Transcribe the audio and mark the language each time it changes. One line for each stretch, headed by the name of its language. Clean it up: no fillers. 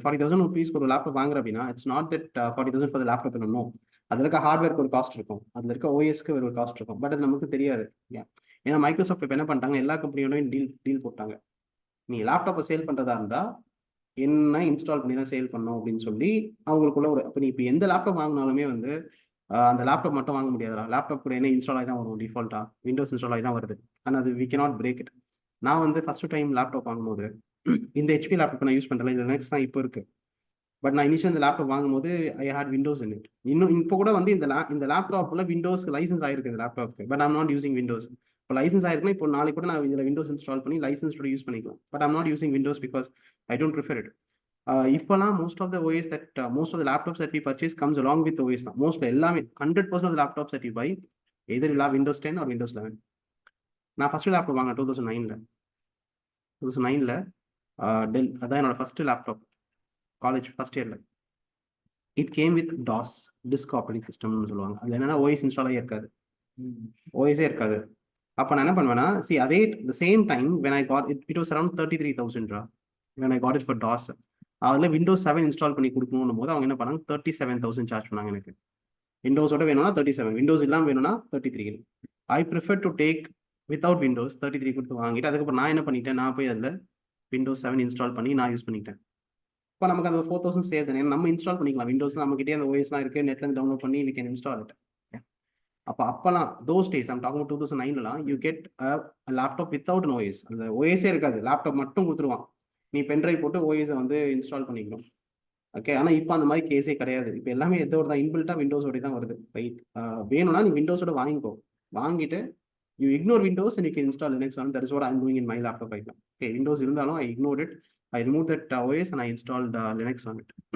English: 40,000 rupees
Tamil: ஒரு laptop வாங்குற அப்படின்னா
English: It's not that 40,000 for the laptop பண்ணணும்.
Tamil: அதில் இருக்க ஹார்ட்வேருக்கு ஒரு காஸ்ட் இருக்கும், அதில் இருக்க OSக்கு ஒரு காஸ்ட் இருக்கும். பட் அது நமக்கு தெரியாது. ஏன்னா மைக்ரோசாஃப்ட் இப்போ என்ன பண்ணிட்டாங்க, எல்லா கம்பெனியோடையும் டீல் போட்டாங்க. நீ லேப்டாப்பை சேல் பண்ணுறதா இருந்தால் என்ன இன்ஸ்டால் பண்ணி தான் சேல் பண்ணணும் அப்படின்னு சொல்லி அவங்களுக்குள்ள ஒரு, அப்போ நீ இப்போ எந்த லேப்டாப் வாங்கினாலுமே வந்து அந்த லேப்டாப் மட்டும் வாங்க முடியாதுடா. லேப்டாப் கூட என்ன இன்ஸ்டால் ஆகி தான் வரும், டிஃபால்ட்டாக Windows இன்ஸ்டால் ஆகி தான் வருது. ஆனால் அது
English: we cannot break it.
Tamil: நான் வந்து ஃபர்ஸ்ட் டைம் லேப்டாப் வாங்கும்போது இந்த HP லேப்டாப் நான் யூஸ் பண்ணுறேன், இது Linux தான் இப்போ இருக்குது. பட் நான் இனிஷியல் இந்த லேப்டாப் வாங்கும்போது
English: I had Windows in it.
Tamil: இன்னும் இப்போ கூட வந்து இந்த லேப்டாப்ல Windows லைசன்ஸ் ஆயிருக்கு இந்த லேப்டாப்க்கு. But I'm not using Windows. இப்போ லைசன்ஸ் ஆயிருக்குன்னா இப்போ நாளைக்கு கூட நான் இதில் Windows இன்ஸ்டால் பண்ணி லைசன்ஸோட யூஸ் பண்ணிக்கலாம்.
English: but I'm not using Windows
Tamil: because
English: I don't prefer it.
Tamil: இப்போலாம்
English: most of the laptops that we purchase comes along with OS தான்.
Tamil: மோஸ்ட்ல எல்லாமே
English: 100% of the laptops that you buy either will have Windows 10 or Windows 11.
Tamil: நான் first laptop வாங்கினேன் 2009ல del, அதான் என்னோட first laptop college first இயரில்.
English: it came with DOS,
Tamil: disk operating சிஸ்டம்னு சொல்லுவாங்க. அதில் என்னன்னா OS இன்ஸ்டால் ஆகி இருக்காது, OS இருக்காது. அப்போ நான் என்ன பண்ணுவேன்னா,
English: அதே the same time when I got it, it was around 33,000 when I got it for DOS.
Tamil: அதில் Windows 7 இன்ஸ்டால் பண்ணி கொடுக்கணும் போது அவங்க என்ன பண்ணாங்க, 37,000 சார்ஜ் பண்ணாங்க எனக்கு. விண்டோஸோட வேணும்னா 37, விண்டோஸ் இல்லாமல் வேணும்னா 33.
English: I prefer to take without Windows
Tamil: 33 கொடுத்து வாங்கிட்டு அதுக்கப்புறம் நான் என்ன பண்ணிட்டேன், நான் போய் அதில் Windows 7 இன்ஸ்டால் பண்ணி நான் யூஸ் பண்ணிட்டேன். இப்போ நமக்கு அந்த 4,000 சேவ் தானே, நம்ம இன்ஸ்டால் பண்ணிக்கலாம். விண்டோஸ்லாம் நம்மகிட்டே அந்த OSலாம் இருக்குது, நெட்லேருந்து டவுன்லோட் பண்ணி
English: we can install it.
Tamil: அப்போலாம்
English: Those days I'm talking 2009லாம் you get laptop without an OS.
Tamil: அந்த ஓஎஸே இருக்காது, லேப்டாப் மட்டும் கொடுத்துருவான். நீ பென்ட்ரைவ் போட்டு ஓஎஸை வந்து இன்ஸ்டால் பண்ணிக்கணும். ஓகே, ஆனால் இப்போ அந்த மாதிரி கேஸே கிடையாது. இப்போ எல்லாமே எதோட தான் இன்பில்ட்டா விண்டோஸோட தான் வருது.
English: right,
Tamil: வேணும்னா நீ விண்டோஸோட வாங்கிக்கோ,
English: வாங்கிட்டு you ignore Windows and you can install Linux on. That is what I'm doing in my laptop right now. Okay,
Tamil: Windows இருந்தாலும்
English: I ignored it. I removed that OS and I installed Linux on it.